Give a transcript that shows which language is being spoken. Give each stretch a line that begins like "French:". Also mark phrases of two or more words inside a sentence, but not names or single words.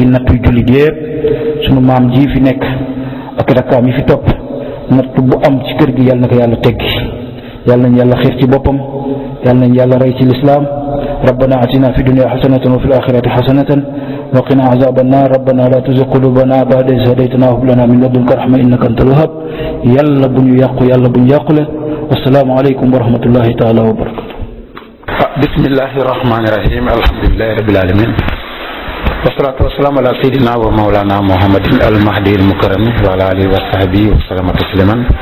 Wolof: natt yu jullit yépp sunu maam ji fi nekk ak rakkaam yi fi topp natt bu am ci kër gi yàlla na ko yàlla teggi yàlla nañ yàlla xiir ci boppam yàlla nañ yàlla rey ci lislaam
Arabic: ربنا آتنا في الدنيا حسنة وفي الآخرة حسنة وقنا عذاب النار ربنا لا تزغ قلوبنا بعد إذ هديتنا وهب لنا من لدنك رحمة إنك أنت الوهاب
Wolof: yàlla bu ñu yàqu yàlla bu ñu yàqule
Arabic: والسلام عليكم ورحمة الله تعالى وبركاته بسم الله الرحمن الرحيم الحمد لله رب العالمين والصلاة والسلام على سيدنا ومولانا محمد المهدي المكرم وعلى آله وصحبه وسلم تسليما